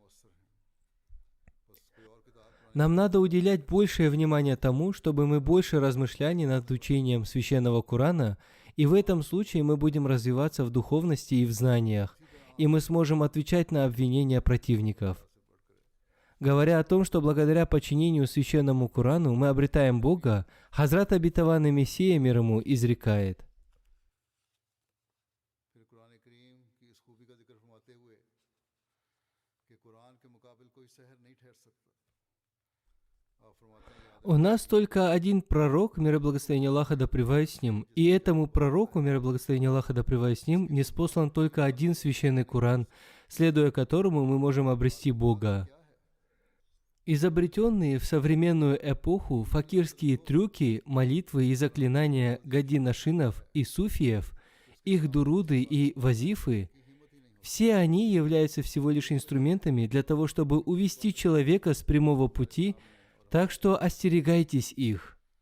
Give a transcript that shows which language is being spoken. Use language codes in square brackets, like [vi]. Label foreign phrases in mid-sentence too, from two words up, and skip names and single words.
[ru] Нам надо уделять большее внимание тому, чтобы мы больше размышляли над учением Священного Корана, и в этом случае мы будем развиваться в духовности и в знаниях, и мы сможем отвечать на обвинения противников. Говоря о том, что благодаря подчинению Священному Корану мы обретаем Бога, Хазрат Обетованный Мессия мир ему изрекает: [ur] اس خوبی کا ذکر فرماتے ہوئے کہ قرآن کے مقابل کوئی سحر نہیں ٹھہر سکتا. آپ فرماتے ہیں [ru] У нас только один пророк, мир и благословение Аллаха да пребывает с ним, и этому пророку, мир и благословение Аллаха да пребывает с ним, ниспослан только один священный Коран, следуя которому мы можем обрести Бога. Изобретенные в современную эпоху факирские трюки, молитвы и заклинания гади-нашинов и суфиев, их дуруды и вазифы, все они являются всего лишь инструментами для того, чтобы увести человека с прямого пути, так что остерегайтесь их.